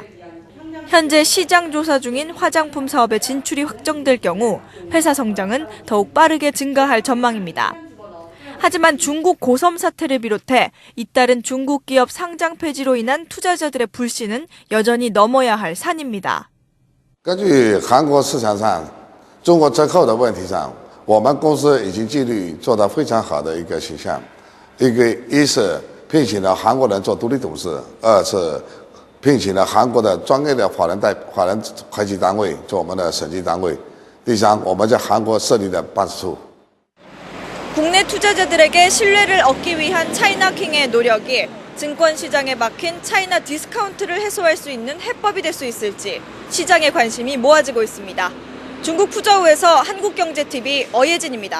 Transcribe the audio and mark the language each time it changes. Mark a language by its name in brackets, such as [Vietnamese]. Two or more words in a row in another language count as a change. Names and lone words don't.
[Korean] 현재 시장 조사 중인 화장품 사업의 진출이 확정될 경우 회사 성장은 더욱 빠르게 증가할 전망입니다. 하지만 중국 고섬 사태를 비롯해 잇따른 중국 기업 상장 폐지로 인한 투자자들의 불신은 여전히 넘어야 할 산입니다. [Chinese] 根据韩国市场上中国折扣的问题上，我们公司已经纪律做得非常好的一个形象。一是聘请了韩国人做独立董事，二是聘请了韩国的专业的法人会计单位做我们的审计单位。第三，我们在韩国设立了办事处。 [Korean] 국내 투자자들에게 신뢰를 얻기 위한 차이나킹의 노력이 증권 시장에 막힌 차이나 디스카운트를 해소할 수 있는 해법이 될 수 있을지 시장의 관심이 모아지고 있습니다. 중국 푸저우에서 한국경제TV 어예진입니다.